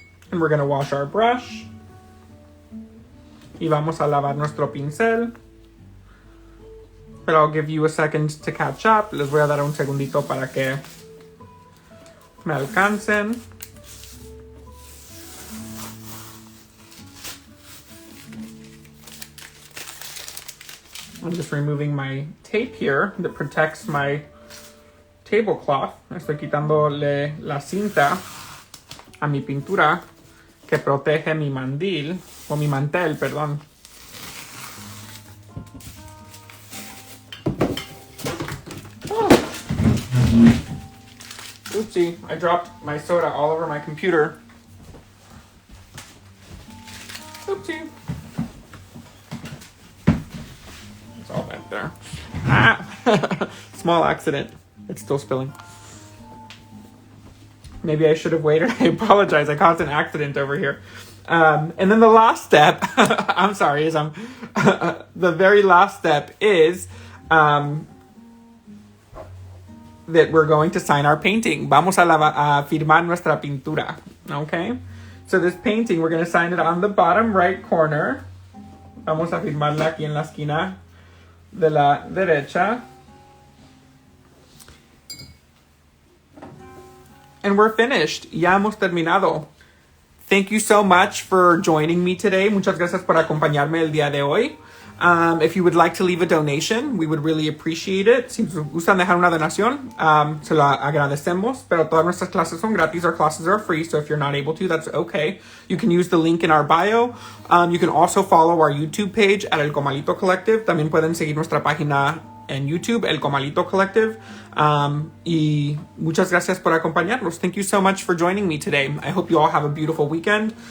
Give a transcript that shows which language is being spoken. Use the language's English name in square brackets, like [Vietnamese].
[English] And we're going to wash our brush. [Spanish] Y vamos a lavar nuestro pincel. [English] But I'll give you a second to catch up. [Spanish] Les voy a dar un segundito para que me alcancen. [English] I'm just removing my tape here that protects my tablecloth. [Spanish] Estoy quitándole la cinta a mi pintura que protege mi mandil, o mi mantel, perdón. Oh. [English] Oopsie, I dropped my soda all over my computer. Oopsie. It's all back there. Ah! Small accident. It's still spilling. Maybe I should have waited. I apologize. I caused an accident over here. And then the last step, I'm sorry, the very last step is that we're going to sign our painting. [Spanish] Vamos a firmar nuestra pintura. Okay? [English] So this painting, we're going to sign it on the bottom right corner. [Spanish] Vamos a firmarla aquí en la esquina de la derecha. [English] And we're finished. [Spanish] Ya hemos terminado. [English] Thank you so much for joining me today. [Spanish] Muchas gracias por acompañarme el día de hoy. [English] If you would like to leave a donation, we would really appreciate it. [Spanish] Si gustan dejar una donación, se lo agradecemos. Pero todas nuestras clases son gratis. [English] Our classes are free, so if you're not able to, that's okay. You can use the link in our bio. You can also follow our YouTube page at El Comalito Collective. [Spanish] También pueden seguir nuestra página en YouTube, El Comalito Collective. Y muchas gracias por acompañarnos. [English] Thank you so much for joining me today. I hope you all have a beautiful weekend.